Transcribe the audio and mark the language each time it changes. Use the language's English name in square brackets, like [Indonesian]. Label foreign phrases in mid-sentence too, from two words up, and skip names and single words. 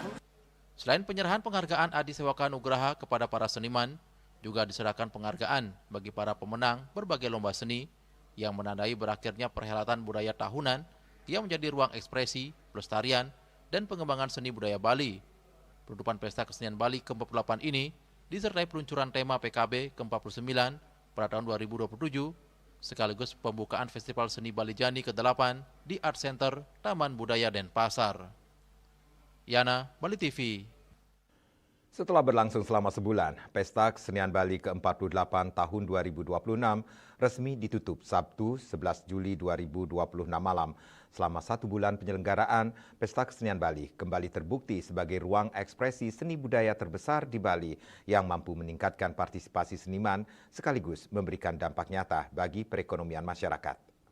[Indonesian] Selain penyerahan penghargaan Adi Sewaka Nugraha kepada para seniman, juga diserahkan penghargaan bagi para pemenang berbagai lomba seni yang menandai berakhirnya perhelatan budaya tahunan yang menjadi ruang ekspresi, pelestarian, dan pengembangan seni budaya Bali. Penutupan Pesta Kesenian Bali ke-48 ini disertai peluncuran tema PKB ke-49 pada tahun 2027, sekaligus pembukaan Festival Seni Bali Jani ke-8 di Art Center Taman Budaya Denpasar. Yana, Bali TV. Setelah berlangsung selama sebulan, Pesta Kesenian Bali ke-48 tahun 2026 resmi ditutup Sabtu 11 Juli 2026 malam. Selama 1 bulan penyelenggaraan, Pesta Kesenian Bali kembali terbukti sebagai ruang ekspresi seni budaya terbesar di Bali yang mampu meningkatkan partisipasi seniman sekaligus memberikan dampak nyata bagi perekonomian masyarakat.